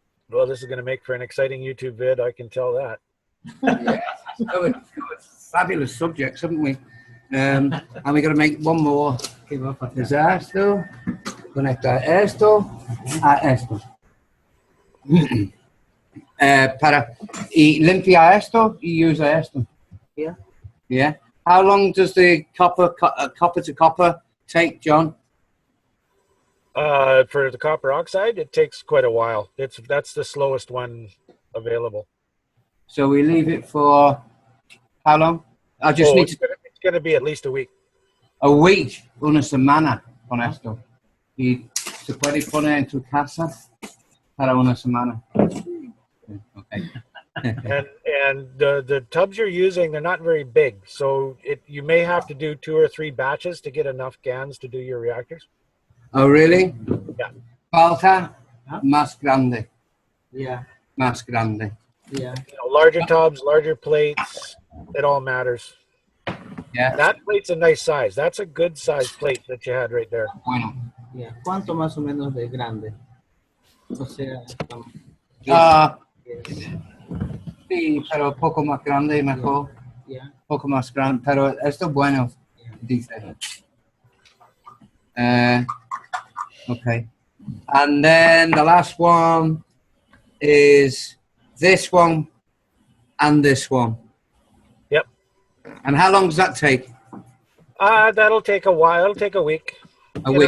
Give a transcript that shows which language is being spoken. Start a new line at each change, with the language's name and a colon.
English: Well, this is going to make for an exciting YouTube vid, I can tell that. Covered fabulous subjects, haven't we? And we're going to make one more.
Spanish: Es esto, conecta esto a esto. Y limpia esto y usa esto.
English: Yeah. Yeah. How long does the copper to copper take, John? For the copper oxide, it takes quite a while. That's the slowest one available. So we leave it for how long? I just need to. It's going to be at least a week. A week,
Spanish: una semana con esto. Y se puede poner en tu casa para una semana.
English: Okay. and the tubs you're using, they're not very big, so you may have to do 2 or 3 batches to get enough GANs to do your reactors. Oh, really? Yeah.
Spanish: Falta más grande.
English: Yeah.
Spanish: Más grande.
English: Yeah. Larger tubs, larger plates, it all matters. Yeah. That plate's a nice size. That's a good size plate that you had right there.
Spanish: Bueno.
English: Yeah.
Spanish: ¿Cuánto más o menos de grande? O sea, sí, pero poco más grande mejor.
English: Yeah.
Spanish: Poco más grande, pero esto bueno, dice.
English: Okay. And then the last one is this one and this one. Yep. And how long does that take? That'll take a while. It'll take a week. A Get week.